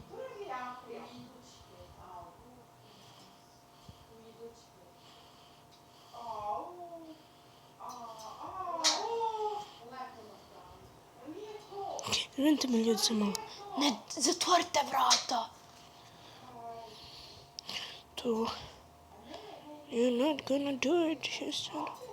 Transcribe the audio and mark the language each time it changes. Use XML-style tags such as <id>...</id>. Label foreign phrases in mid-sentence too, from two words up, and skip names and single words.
<sr>Izvinite me ljudi se malo. Ne, zatvorite vrata! To.</sr> <en>You're not gonna do it, she said.</en>